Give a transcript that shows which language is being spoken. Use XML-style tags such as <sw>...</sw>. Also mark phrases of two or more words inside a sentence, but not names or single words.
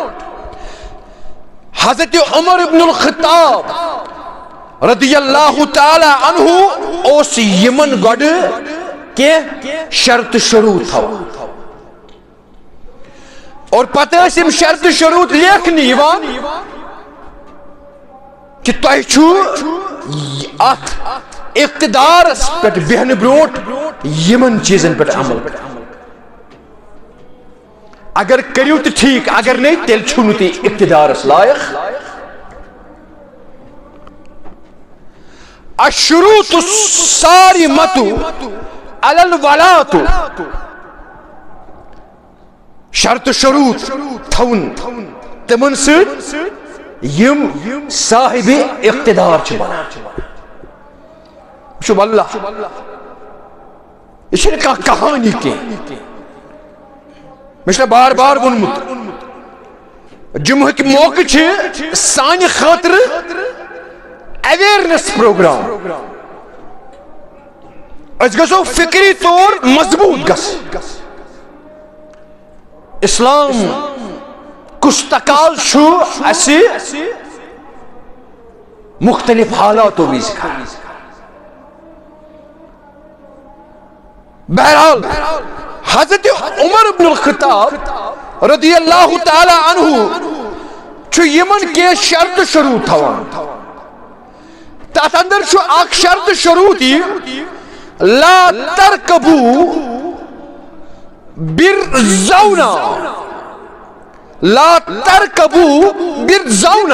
<ks>حضرت عمر ابن الخطاب</ks> <ar>رضی اللہ تعالی عنہ</ar> <ks>اس یمن گوڑ کے شرط شروط تھا اور پتہ اسم شرط شروط لیکھنی یوان کہ تۄہہِ چھُ اتھ اقتدارس پٮ۪ٹھ بیہنہٕ برونٛٹھ یمن چیزن پٮ۪ٹھ عمل اگر کٔرِو تہِ ٹھیٖک اگر نہیں تیٚلہِ چھُو نہٕ تُہۍ اقتدارس لایق</ks> <ar>الشروط الصارمۃ علی الولاۃ،</ar> <ks>شرط شروط تھون تمن سۭتۍ یم صاحب اقتدار چھ بنان. شب اللہ یہ چھنہ کانٛہہ کہانی کینٛہہ. مےٚ چھُ بار بار ووٚنمُت جمعہٕکۍ موقع چھِ سانہِ خٲطرٕ اویرنس پروگرام. أسۍ گژھو فکری طور مضبوط گژھٕنۍ. اسلام کُس تقاض چھُ اَسہِ مختلف حالاتو وِزِ کران. بہرحال حضرت عمر بن الخطاب</ks> <ar>رضی اللہ تعالی عنہ</ar> <ks>چھُ یمن کینٛہہ شرط شروط تھاوان. تتھ اندر چھُ اکھ شرط شروط یہِ</ks> <ar>لا ترکبو برزونا، لا ترکبو برزونا.</ar>